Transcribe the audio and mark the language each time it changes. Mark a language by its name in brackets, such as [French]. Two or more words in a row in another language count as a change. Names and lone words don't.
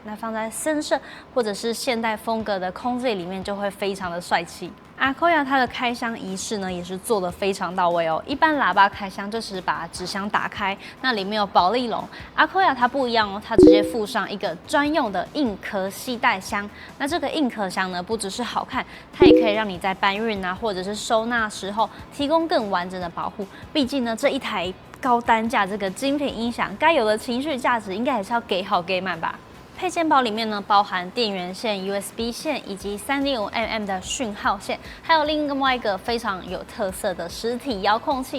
[Chinese] 那放在深色或者是現代風格的空間裡面，就會非常的帥氣。Akoya 它的開箱儀式呢，也是做得非常到位哦。一般喇叭開箱就是把紙箱打開，那裡面有保麗龍。Akoya 它不一樣哦，它直接附上一個專用的硬殼攜帶箱。那這個硬殼箱呢，不只是好看，它也可以讓你在搬運啊，或者是收納時候提供更完整的保護。畢竟呢，這一台高單價這個精品音響，該有的情緒價值應該還是要給好給滿吧。配件包裡面呢，包含電源線、USB 線以及3.5mm 的訊號線，還有另外一個非常有特色的實體遙控器。